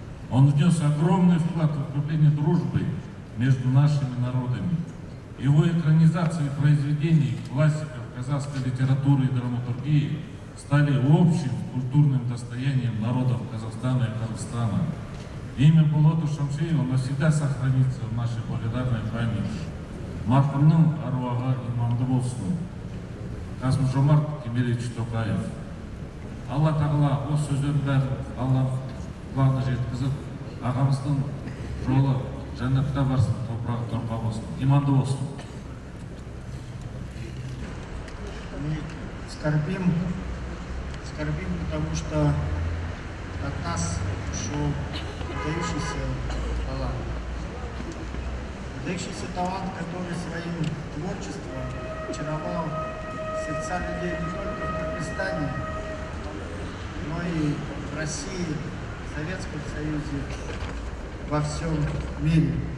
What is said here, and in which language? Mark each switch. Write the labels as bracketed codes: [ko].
[ru] Он внес огромный вклад в укрепление дружбы между нашими народами. Его экранизации произведений классиков казахской литературы и драматургии стали общим культурным достоянием народов Казахстана и Кыргызстана. Имя Болота Шамшиева навсегда сохранится в нашей благодарной памяти. [kk] Марқұмның аруағы иманды болсын. Қасым-Жомарт Кемелевич Тоқаев. Алла тағала осы сөздердің бәрін Алла құлағына жеткізіп, ағамыздың жолы жәннатқа барсын, топырағы торқа болсын, иманды болсын. [ru] Скорбим, потому что от нас ушел выдающийся талант. Выдающийся талант, который своим творчеством очаровал сердца людей не только в Кыргызстане, но и в России, в Советском Союзе, во всем мире.